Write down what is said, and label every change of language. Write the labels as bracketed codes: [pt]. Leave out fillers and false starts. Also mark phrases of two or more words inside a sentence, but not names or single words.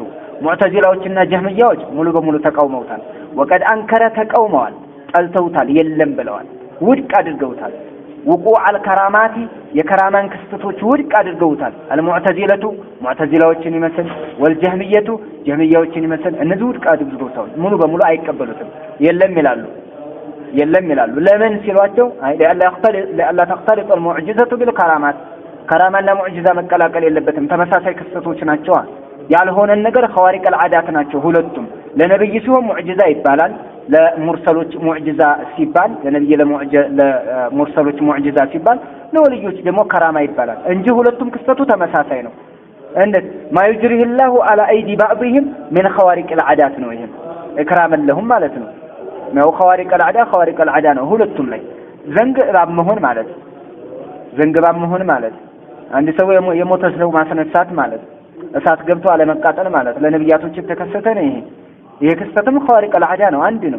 [am] ሙዕተዚላዎችና ጀህሚያዎች ሙሉ በሙሉ ተቃውመውታል። [ar] وقد أنكر [am] ተቃውመዋል፣ ጠልተውታል፣ የለም ብለዋል፣ ውድቅ አድርገውታል። [ar] وقوع الكرامات [am] የከራማን ክስተቶች ውድቅ አድርገውታል። አልሙዕተዚለቱ ሙዕተዚላዎችን ይመስል ወልጀህሚየቱ ጀህሚያዎችን ይመስል እነዚህ ውድቅ አድርገውታል። ሙሉ በሙሉ አይቀበሉትም፣ የለም ይላሉ። ለምን ሲሏቸው [ar] لئلا تختلط المعجزة بالكرامات [am] ከራማና ሙዕጂዛ መቀላቀል የለበትም፣ ተመሳሳይ ክስተቶች ናቸው። ያልሆነን ነገር [ar] خوارق العادات [am] ናቸው ሁለቱም። ለነብይ ሲሆን ሙዕጂዛ ይባላል፣ ለሙርሰሎች ሙዕጂዛ ሲባል ለሙርሰሎች ሙዕጂዛ ሲባል ለወልዮች ደግሞ ከራማ ይባላል እንጂ ሁለቱም ክስተቱ ተመሳሳይ ነው። እንዴት [ar] ما يجريه الله على ايدي بعضهم من خوارق العادات [am] ነው። ይሄም [ar] إكراما لهم [am] ማለት ነው። [ar] خوارق العادة [am] ነው ሁለቱም ላይ። ዘንግባብ መሆን ማለት አንድ ሰው የሞተ ሰው ማስነሳት ማለት እሳት ገብቶ አለመቃጠል ማለት ለነብያቶች የተከሰተ ነው። ይሄ ክስተትም [ar] خوارق العادة [am] ነው፣ አንድ ነው።